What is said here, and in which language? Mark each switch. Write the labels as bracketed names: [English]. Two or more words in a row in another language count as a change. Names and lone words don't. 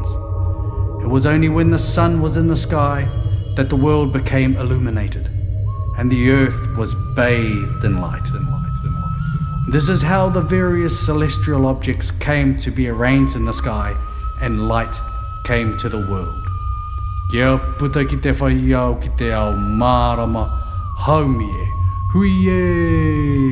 [English] It was only when the sun was in the sky that the world became illuminated, and the earth was bathed in light. This is how the various celestial objects came to be arranged in the sky, and light came to the world. [Māori] Kia puta ki te whai au ki te ao marama, haumie, huie.